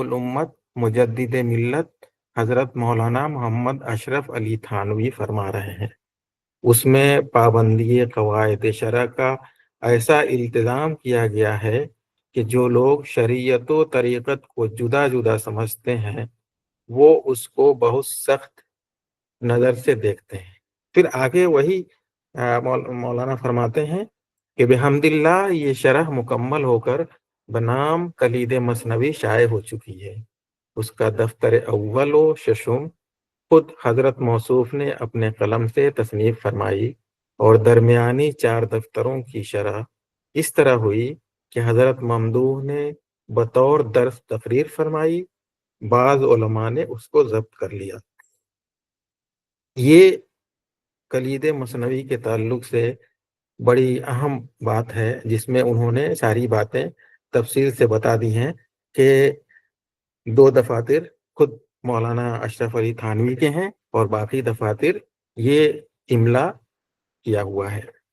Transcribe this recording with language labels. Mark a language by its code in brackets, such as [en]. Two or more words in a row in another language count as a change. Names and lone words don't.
[ur] الامت مجدد ملت حضرت مولانا محمد اشرف علی تھانوی فرما رہے ہیں، اس میں پابندی قواعد شرع کا ایسا التزام کیا گیا ہے کہ جو لوگ شریعت و طریقت کو جدا جدا سمجھتے ہیں وہ اس کو بہت سخت نظر سے دیکھتے ہیں۔ پھر آگے وہی مولانا فرماتے ہیں کہ بحمد اللہ یہ شرح مکمل ہو کر بنام کلید مثنوی شائع ہو چکی ہے۔ اس کا دفتر اول و ششم خود حضرت موصوف نے اپنے قلم سے تصنیف فرمائی، اور درمیانی 4 دفتروں کی شرح اس طرح ہوئی کہ حضرت ممدوح نے بطور درس تقریر فرمائی، بعض علماء نے اس کو ضبط کر لیا۔ یہ کلید مثنوی کے تعلق سے بڑی اہم بات ہے، جس میں انہوں نے ساری باتیں تفصیل سے بتا دی ہیں کہ 2 دفاتر خود مولانا اشرف علی تھانوی کے ہیں اور باقی دفاتر یہ املا کیا ہوا ہے۔